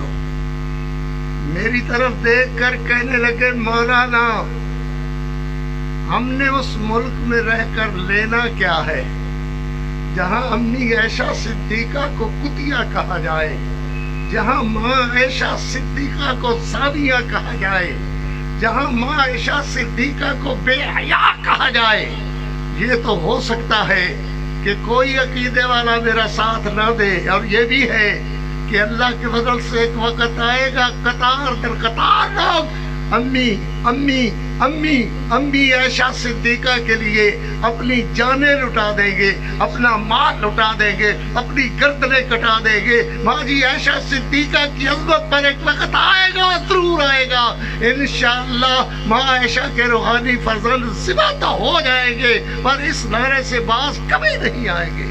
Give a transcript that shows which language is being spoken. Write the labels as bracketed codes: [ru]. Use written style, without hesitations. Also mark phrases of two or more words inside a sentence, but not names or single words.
[ur] میری طرف دیکھ کر کہنے لگے مولانا ہم نے اس ملک میں رہ کر لینا کیا ہے جہاں امی عائشہ صدیقہ کو کتیا کہا جائے، جہاں ماں عائشہ صدیقہ کو زانیہ کہا جائے، جہاں ماں عائشہ صدیقہ کو بے حیا کہا جائے۔ یہ تو ہو سکتا ہے کہ کوئی عقیدے والا میرا ساتھ نہ دے، اور یہ بھی ہے کہ اللہ کے فضل سے ایک وقت آئے گا قطار در قطار لوگ امی امی امی امی عائشہ صدیقہ کے لیے اپنی جانیں لٹا دیں گے، اپنا مال لٹا دیں گے، اپنی گردنیں کٹا دیں گے۔ ماں جی عائشہ صدیقہ کی عظمت پر ایک وقت آئے گا، ضرور آئے گا انشاءاللہ۔ ماں عائشہ کے روحانی فرزند ذبح تو ہو جائیں گے پر اس نعرے سے باز کبھی نہیں آئیں گے۔